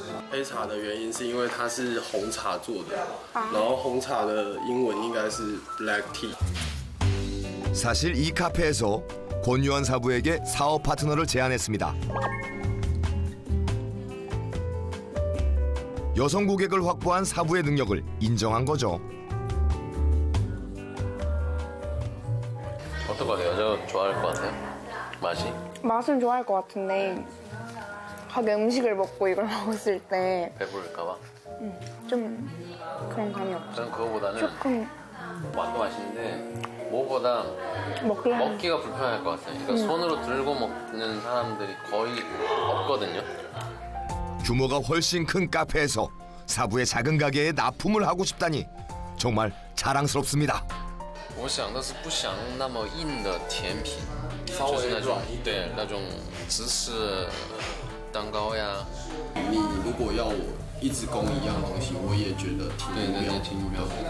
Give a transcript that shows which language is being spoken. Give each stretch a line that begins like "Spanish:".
Chinese: 黑茶的原因是因为它是红茶做的，然后红茶的英文应该是 black tea。
Korean: 사실 이 카페에서 권요한 사부에게 사업 파트너를 제안했습니다. 여성 고객을 확보한 사부의 능력을 인정한 거죠. 어떨 것 같아요? 여자 좋아할 것 같아요? 맛이? 맛은 좋아할 것 같은데 가게 음식을 먹고 이걸 먹었을 때 배부를까 봐? 좀 그런 감이 없죠. 저는 그거보다는 조금 맛도 맛있는데 무엇보다 먹기가 불편할 것 같아요. 그러니까 손으로 들고 먹는 사람들이 거의 없거든요. 규모가 훨씬 큰 카페에서 사부의 작은 가게에 납품을 하고 싶다니 정말 자랑스럽습니다.
Chinese: 我想的是不想那么硬的甜品，就是那种对那种芝士蛋糕呀。你如果要我一直供一样东西，我也觉得挺无聊，